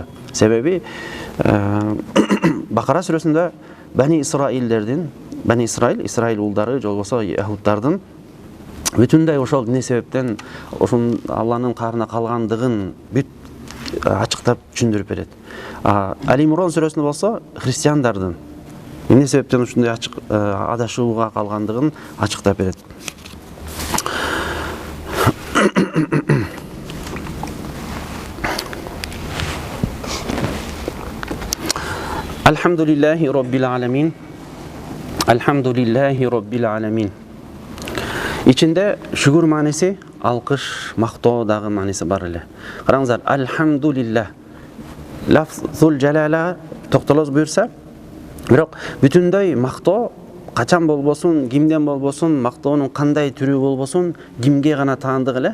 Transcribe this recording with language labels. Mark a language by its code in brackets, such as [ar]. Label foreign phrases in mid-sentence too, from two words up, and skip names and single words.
[ky] Себеби Бакара сүрөсүндө Бани Исраил, Исраил улдары, же болбосо яһуттардын бүтүндөй ошол эмне себептен ошол Алланын каарына калгандыгын бүт ачыктап түшүндүрүп берет. Ал-Имран сүрөсүндө болсо христиандардын эмне себептен ушундай ачык адашууга калгандыгын ачыктап берет. [ar] الحمد لله رب العالمين. الحمد لله رب العالمين. [ky] Ичинде шүгүр мааниси, алкыш, мактоо дагы мааниси бар эле. Караңыздар, алхамдулиллах. [ar] لفظ الجلالة [ky] токтолоз буйрса, бирок бүтүндөй мактоо качан болбосун, кимден болбосун, мактоонун кандай түрү болбосун, кимге гана таандык эле?